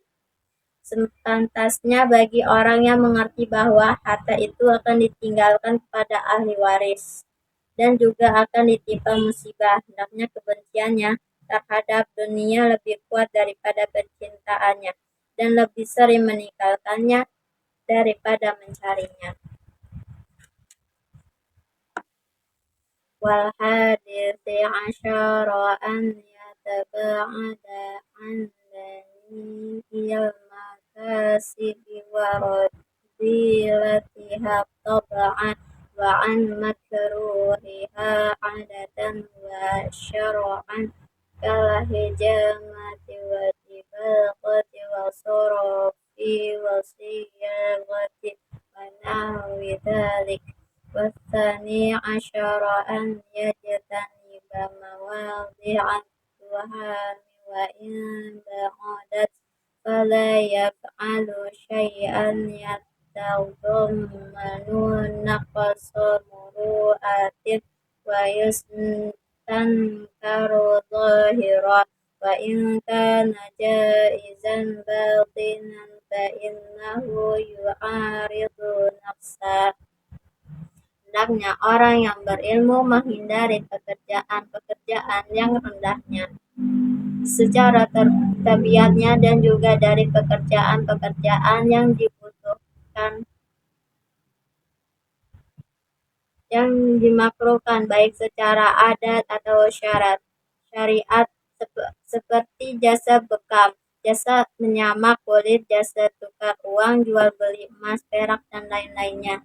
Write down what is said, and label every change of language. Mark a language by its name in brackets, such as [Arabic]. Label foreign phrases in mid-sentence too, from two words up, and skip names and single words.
[Indonesian] Sepantasnya bagi orang yang mengerti bahwa harta itu akan ditinggalkan kepada ahli waris dan juga akan ditimpa musibah, hendaknya kebenciannya terhadap dunia lebih kuat daripada pencintaannya dan lebih sering meninggalkannya daripada mencarinya. [Arabic] والحادي عشر أن يتباعد عن دنيء المكاسب ورذيلها طبعا وعن مكروهها عادة وشرعا كالحجامة والدباغة والصرف والصياغة ونحو ذلك. والثاني عشر أن يجتنب مواضع التهم وإن بعدت فلا يفعل شيئا يتضمن نقص مروءة ويستنكر ظاهرا وإن كان جائزا باطنا فإنه يعارض نفسه. [Indonesian] Hendaknya orang yang berilmu menghindari pekerjaan-pekerjaan yang rendahnya secara tabiatnya dan juga dari pekerjaan-pekerjaan yang dibutuhkan, yang dimakruhkan baik secara adat atau syariat, seperti jasa bekam, jasa menyamak kulit, jasa tukar uang, jual beli emas, perak, dan lain-lainnya.